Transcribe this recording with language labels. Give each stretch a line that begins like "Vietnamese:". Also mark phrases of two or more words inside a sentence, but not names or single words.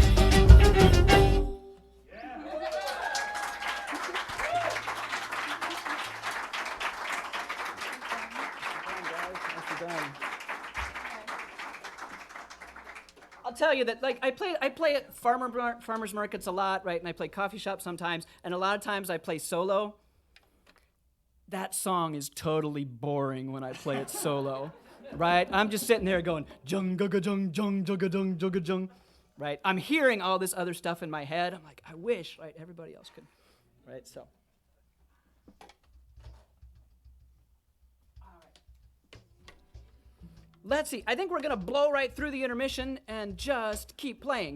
English: I'll tell you that, like, I play at farmers markets a lot, right? And I play coffee shops sometimes, and a lot of times I play solo. That song is totally boring when I play it solo, right? I'm just sitting there going, jung, gugga, jung, jung, jugga, jung, jugga, jung, right? I'm hearing all this other stuff in my head. I'm like, I wish, right, everybody else could, right? So. Let's see. I think we're going to blow right through the intermission and just keep playing.